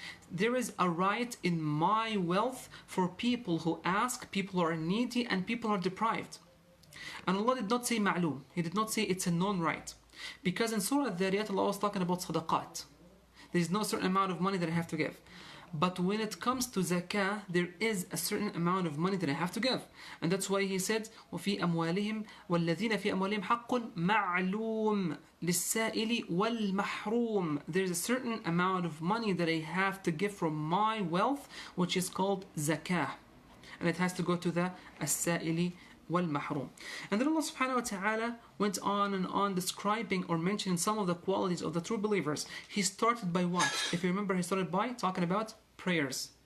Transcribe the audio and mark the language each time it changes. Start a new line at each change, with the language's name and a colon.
English: There is a right in my wealth for people who ask, people who are needy, and people who are deprived. And Allah did not say ma'loom. He did not say it's a known right. Because in Surah Dhariyat, Allah was talking about sadaqat. There is no certain amount of money that I have to give. But when it comes to zakah, there is a certain amount of money that I have to give. And that's why he said,
Arabic: وَفِي أَمْوَالِهِمْ وَالَّذِينَ فِي أَمْوَالِهِمْ حَقٌّ مَعْلُومٌ لِلسَّائِلِ وَالْمَحْرُومِ.
English: There's a certain amount of money that I have to give from my wealth, which is called zakah. And it has to go to the as-sa'ili wal-mahrum. And then Allah subhanahu wa ta'ala went on and on describing or mentioning some of the qualities of the true believers. He started by what? If you remember, he started by talking about prayers.